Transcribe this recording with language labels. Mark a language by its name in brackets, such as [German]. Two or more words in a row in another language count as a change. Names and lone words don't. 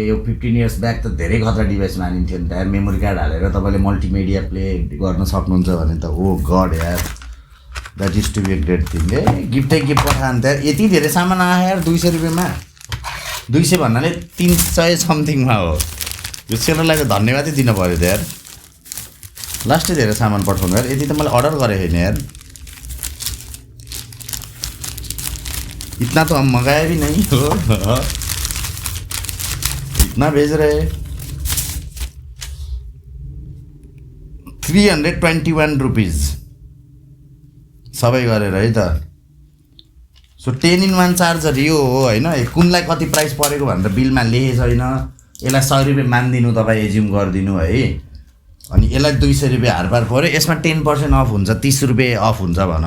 [Nepali] यो [English] 15 years back [Nepali] त धेरै खतरा डिभाइस मानिन्थ्यो नि त यार। मेमोरी कार्ड हालेर तपाईँले मल्टिमिडिया प्ले गर्न सक्नुहुन्छ भने त [English] oh god [Nepali] यार, [English] that is to be a great thing. [Nepali] गिफ्टै गिफ्ट पठाएन त यार। यति धेरै सामान आयो यार 200 रुपियाँमा। 200 भन्नाले 300 समथिङमा हो। यो सेलरलाई त धन्यवादै दिन पऱ्यो त यार, लास्टै धेरै सामान पठाउनु यार। यति त मैले अर्डर गरेको छैन यार। [Hindi] इतना तो हम मंगाया भी नहीं हो, इतना भेज रहे। [Nepali] 321 रुपिज सबै गरेर है त। सो 10-in-1 चार्जर यो हो होइन। कुनलाई कति प्राइस परेको भनेर बिलमा लेखेको छैन। यसलाई 100 रुपियाँ मानिदिनु तपाईँ, एज्युम गरिदिनु है। अनि यसलाई 200 रुपियाँ हारपार पऱ्यो। यसमा 10% अफ हुन्छ, 30 रुपियाँ अफ हुन्छ भनौँ।